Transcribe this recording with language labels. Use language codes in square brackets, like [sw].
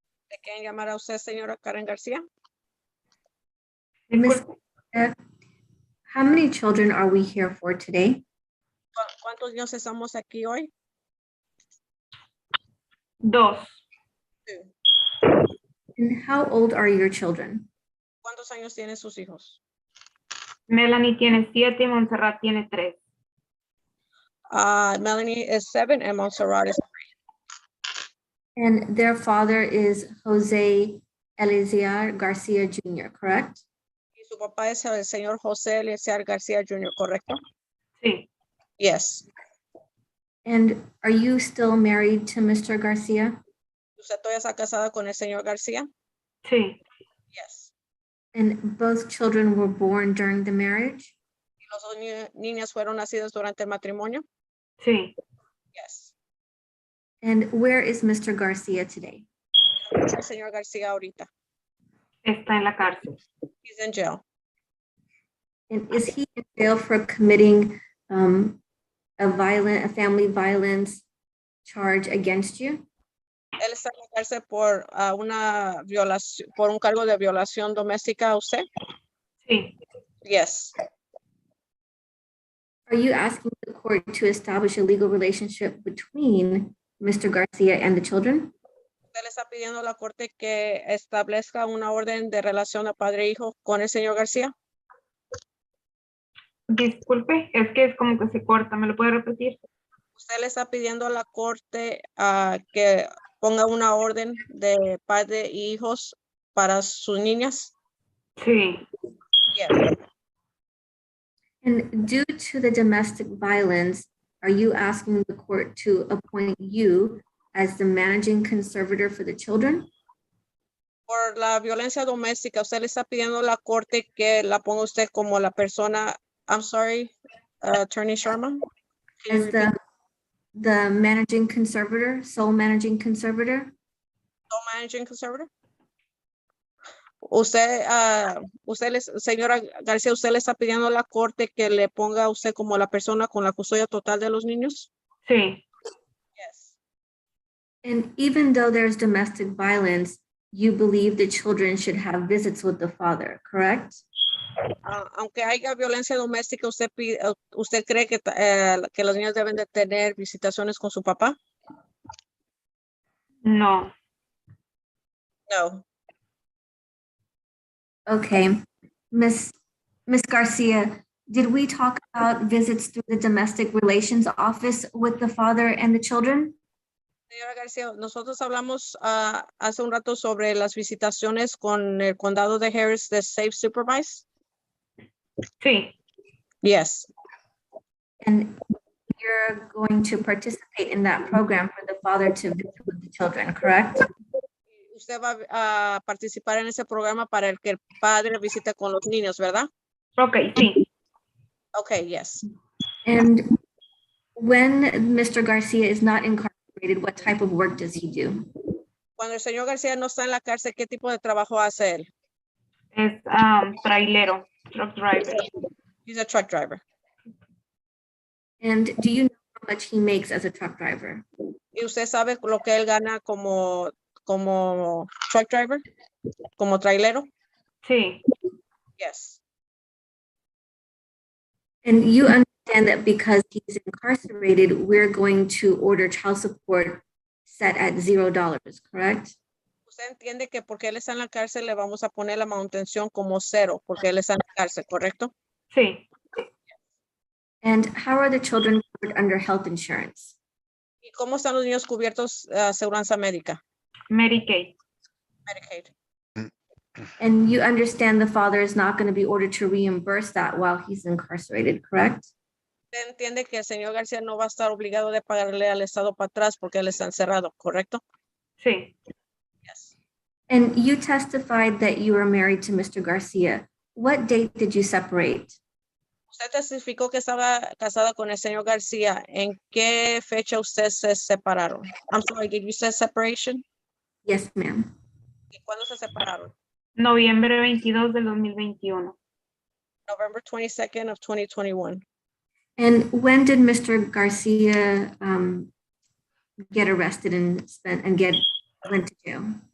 [es] ¿Le quieren llamar a usted, señora Karen García? [en] Miss, [es] Disculpe. [en] how many children are we here for today? [es] ¿Cuántos niños estamos aquí hoy? 2. [en] And how old are your children? [es] ¿Cuántos años tienen sus hijos? Melanie tiene 7 y Montserrat tiene 3. [en] Melanie is 7 and Montserrat is 3. And their father is Jose Eleazar Garcia Jr., correct? [es] Y su papá es el señor José Eleazar García Jr., ¿correcto? Sí. [en] Yes. And are you still married to Mr. Garcia? [es] ¿Usted todavía está casada con el señor García? Sí. [en] Yes. And both children were born during the marriage? [es] ¿Y los dos niñas fueron nacidas durante el matrimonio? Sí. [en] Yes. And where is Mr. Garcia today? [es] ¿Dónde está el señor García ahorita? Está en la cárcel. [en] He's in jail. And is he in jail for committing a family violence charge against you? [es] Él está en la cárcel por una violación, por un cargo de violación doméstica a usted? Sí. [en] Yes. Are you asking the court to establish a legal relationship between Mr. Garcia and the children? [es] Usted le está pidiendo a la corte que establezca una orden de relación de padre e hijo con el señor García. Disculpe, es que es como que se corta. ¿Me lo puede repetir? Usted le está pidiendo a la corte que ponga una orden de padre e hijos para sus niñas. Sí. Yes. And due to the domestic violence, are you asking the court to appoint you as the managing conservator for the children? Por la violencia doméstica, usted le está pidiendo a la corte que la ponga usted como la persona. [en] I'm sorry, Attorney Sharma. Can you repeat? the managing conservator, sole managing conservator? Managing conservator. [es] Usted, señora García, usted le está pidiendo a la corte que le ponga a usted como la persona con la custodia total de los niños. Sí. [en] Yes. And even though there's domestic violence, you believe the children should have visits with the father, correct? [es] Aunque haya violencia doméstica, usted cree que los niños deben de tener visitaciones con su papá? No. [en] No. Okay. Miss Garcia, did we talk about visits through the domestic relations office with the father and the children? [es] Señora García, nosotros hablamos hace un rato sobre las visitaciones con el condado de Harris de Safe Supervise. Sí, [en] Yes. And you're going to participate in that program for the father to visit with the children, correct? [es] Usted va a participar en ese programa para el que el padre visite con los niños, ¿verdad? ok, sí. [en] Okay, yes. And when Mr. Garcia is not incarcerated, what type of work does he do? [es] Cuando el señor García no está en la cárcel, ¿qué tipo de trabajo hace él? Es trailero, [en] truck driver. He's a truck driver. And do you know how much he makes as a truck driver? [es] ¿Y usted sabe lo que él gana como [en] truck driver? [es] ¿Como trailero? Sí, [en] Yes. And you understand that because he's incarcerated, we're going to order child support set at $0, correct? [es] Usted entiende que porque él está en la cárcel le vamos a poner la manutención como 0 porque él está en la cárcel, ¿correcto? sí. [en] And how are the children covered under health insurance? [es] ¿Y cómo están los niños cubiertos aseguranza médica? Medicaid. [en] Medicaid. And you understand the father is not going to be ordered to reimburse that while he's incarcerated, correct? [es] Usted entiende que el señor García no va a estar obligado de pagarle al Estado para atrás porque él está encerrado, ¿correcto? Sí, [en] Yes. And you testified that you were married to Mr. Garcia. What date did you separate? [es] Usted testificó que estaba casada con el señor García. ¿En qué fecha ustedes se separaron? [en] I'm sorry, did you say separation? Yes, ma'am. [es] ¿Y cuándo se separaron? noviembre 22 del 2021. [en] November 22nd of 2021. And when did Mr. Garcia get arrested and went to jail?